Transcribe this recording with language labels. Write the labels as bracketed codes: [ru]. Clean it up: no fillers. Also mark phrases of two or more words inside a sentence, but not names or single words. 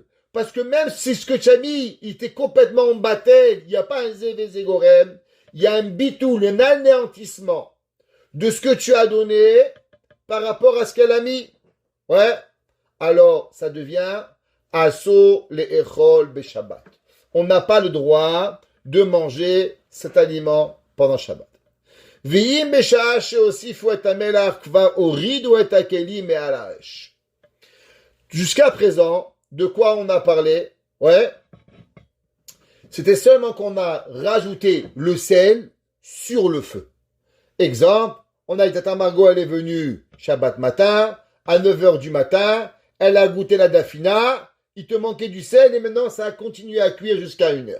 [fr] Parce que même si ce que tu as mis, il était complètement embatté, il n'y a pas un [he] זה וזה גורם, [fr] il y a un bitoul, un anéantissement de ce que tu as donné par rapport à ce qu'elle a mis. Ouais. Alors, ça devient [he] אסור לאכול בשבת. [fr] On n'a pas le droit de manger cet aliment pendant Shabbat. [he] ובשעה שהוסיפו את המלח כבר הורידו את הכלי מעל האש. [fr] Jusqu'à présent, de quoi on a parlé? C'était seulement qu'on a rajouté le sel sur le feu. Exemple, on a dit Tata Margot, elle est venue Shabbat matin, à 9h du matin, elle a goûté la dafina, il te manquait du sel et maintenant ça a continué à cuire jusqu'à 1h.